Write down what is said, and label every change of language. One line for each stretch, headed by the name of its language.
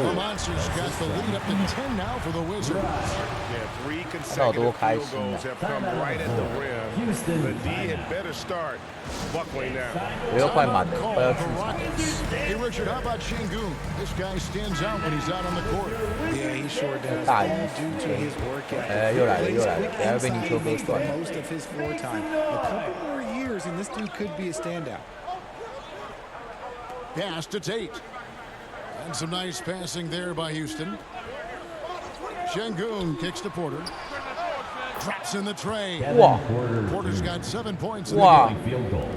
English: The monsters got the lead up to 10 now for the Wizards. Yeah, 3 consecutive field goals have come right at the rim. The D had better start buckling down.
Chinese: 我又快满了，快要出场。
English: Hey Richard, how about Şengün? This guy stands out when he's out on the court. Yeah, he sure does.
Chinese: 大意
English: Due to his work ethic.
Chinese: 哎，又来了，又来了，等下被泥鳅哥甩。
English: Most of his floor time. A couple more years, and this dude could be a standout. Pass to Tate. And some nice passing there by Houston. Şengün kicks to Porter. Drops in the tray. Wow. Porter's got 7 points in the game.